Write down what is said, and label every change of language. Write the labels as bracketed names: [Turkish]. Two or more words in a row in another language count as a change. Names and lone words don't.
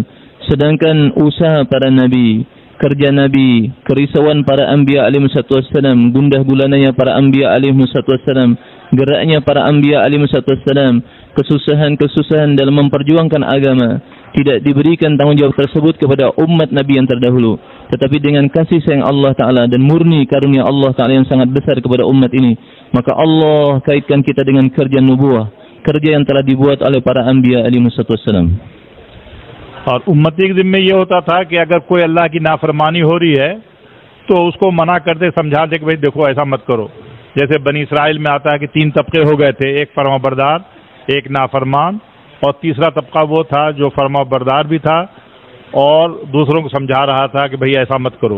[Malay] Sedangkan usaha para nabi, kerja nabi, kerisauan para anbiya [Arabic] عليه السلام, [Malay] gundah gulananya para anbiya [Arabic] عليه السلام, [Malay] geraknya para anbiya [Arabic] عليه السلام, [Malay] kesusahan-kesusahan dalam memperjuangkan agama, tidak diberikan tanggung jawab tersebut kepada umat nabi yang terdahulu, tetapi dengan kasih sayang Allah Ta'ala dan murni karunia Allah Ta'ala yang sangat besar kepada umat ini, maka Allah kaitkan kita dengan kerja nubuah, kerja yang telah dibuat oleh para anbiya [Arabic] عليه السلام. [Hindi] और उम्मती के जिम्मे ये होता था कि अगर कोई अल्लाह की नाफरमानी हो रही है तो उसको मना करते, समझाते कि भाई देखो ऐसा मत करो। जैसे बनी इसराइल में आता है कि 3 तबके हो गए थे, एक फरमाबरदार, एक नाफरमान और तीसरा तबका वो था जो फरमाबरदार भी था और दूसरों को समझा रहा था कि भाई ऐसा मत करो।